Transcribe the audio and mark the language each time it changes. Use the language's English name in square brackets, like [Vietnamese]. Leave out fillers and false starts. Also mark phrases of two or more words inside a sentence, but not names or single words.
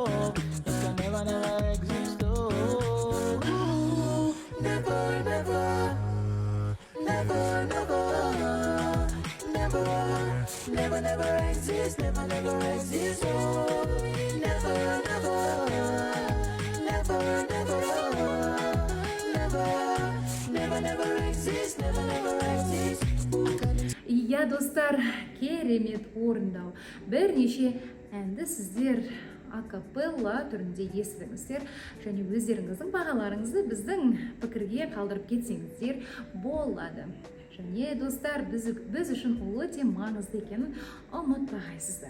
[English] It can never exist, though. Never, never, never, never, never, never exist, never exist, oh. Never, never, never, never exist, never exist. [Kazakh] Иә достар, керемет орындау. Бірнеше әнді сіздер акапелла түрінде естідіңіздер, және өздеріңіздің бағаларыңызды біздің пікірге қалдырып кетсеңіздер болады. Және достар, біз үшін өте маңызды екенін ұмытпағайсыздар.